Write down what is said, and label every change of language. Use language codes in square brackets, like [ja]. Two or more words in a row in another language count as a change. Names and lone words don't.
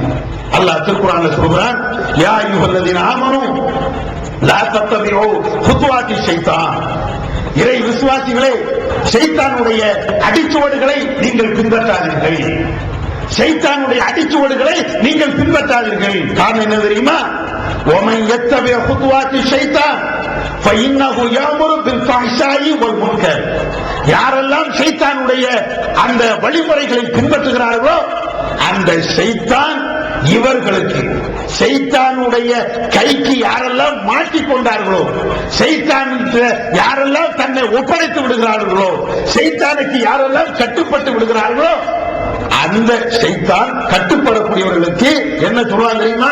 [ta] அல்லாஹ் திருக்குர்ஆன்ல சொல்றான், [ar] يا أيها الذين آمنوا لا تتبعوا خطوات الشيطان. [ta] இறை விசுவாசிகளே, சைத்தானுடைய அடிச்சுவடுகளை நீங்கள் பின்பற்றாதீர்கள். சைத்தானுடைய அடிச்சுவடுகளை நீங்கள் பின்பற்றாதீர்கள். காரணம் என்ன தெரியுமா? [ar] ومن يتبع خطوات الشيطان فإنه يأمر بالفحشاء والمنكر. [ta] யாரெல்லாம் சைத்தானுடைய அந்த வழிமுறைகளை பின்பற்றுகிறார்களோ அந்த சைத்தான் இவர்களுக்கு, சைத்தானுடைய கைக்கு யாரெல்லாம் மாட்டிக்கொண்டார்களோ, சைத்தானுக்கு யாரெல்லாம் தன்னை ஒப்படைத்து விடுகிறார்களோ, சைத்தானுக்கு யாரெல்லாம் கட்டுப்பட்டு விடுகிறார்களோ அந்த சைத்தான் கட்டுப்படக்கூடியவர்களுக்கு என்ன சொல்றாங்க தெரியுமா?